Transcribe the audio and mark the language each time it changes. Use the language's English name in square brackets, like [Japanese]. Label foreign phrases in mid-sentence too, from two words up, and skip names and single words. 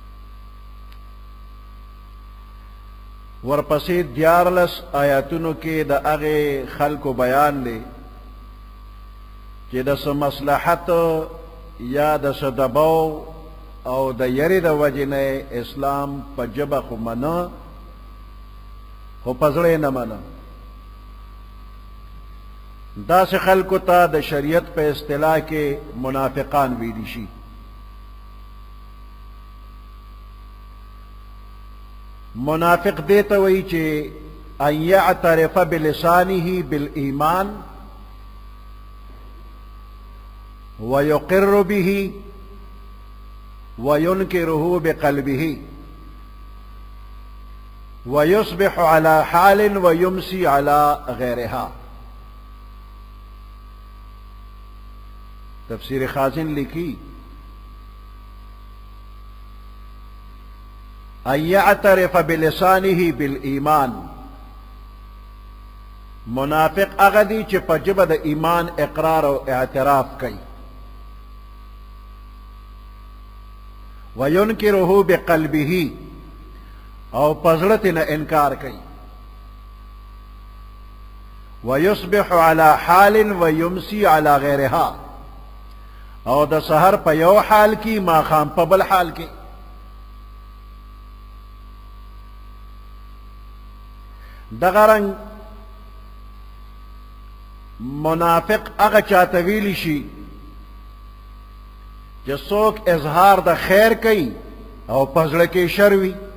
[Pashto] ورپسې 14 آیاتونو کې د هغه خلکو بیان دی چې د څه مصلحت یا د څه دباو او د یری د وجې نه اسلام په ژبه خو منه خو په زړه نه منه. داسې خلکو ته د شریعت په اصطلاح کې منافقان ویلی شي. منافق دیتا وی چې [Arabic] ان یعترف بلسانه بالایمان ويقر به وينكره بقلبه ويصبح على حال ويمسي على غيرها. [Pashto] تفسیر خازن لکھی [Arabic] ان یعترف بلسانه بالایمان، [Pashto] منافق هغه دی چې په ژبه د ایمان اقرار او اعتراف کوي. [Arabic] وینکره بقلبه، [Pashto] او په زړه ترې نه انکار کوي. [Arabic] ویصبح على حال ویمسی على غیرها، [Pashto] او د سحر په یو حال کې ماښام په بل حال کې. دغه رنګ منافق هغه چاته ویلی شي چې څوک اظهار د خیر کوي او په زړه کې شر وي.